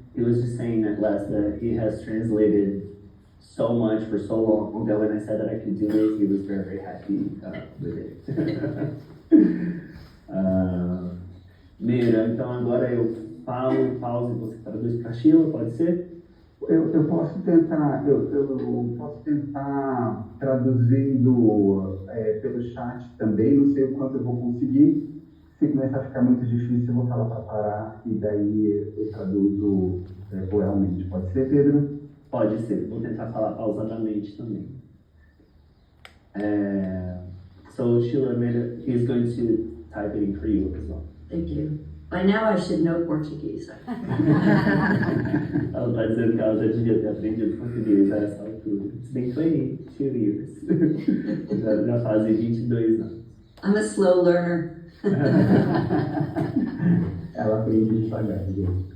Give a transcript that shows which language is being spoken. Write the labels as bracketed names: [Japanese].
[English] He was just saying that that he has translated so much for so long that when I said that I could do it, he was very, very happy with it. [Portuguese] Meira, então agora eu falo, pausa e você traduz para Sheila, pode ser? Eu posso tentar, eu posso tentar traduzindo pelo chat também, não sei o quanto eu vou conseguir. Se começar a ficar muito difícil, eu vou falar para parar e daí eu traduzo oralmente. Pode ser, Pedro? Pode ser, vou tentar falar pausadamente também. [English] So Sheila, he's going to type it in for you as well. Thank you. By now I should know Portuguese. [Portuguese] Ela está dizendo que ela já devia ter aprendido português a essa altura. [English] It's been 22 years. [Portuguese] já fazem 22 anos. [English] I'm a slow learner. [Portuguese] Ela aprende devagar, viu?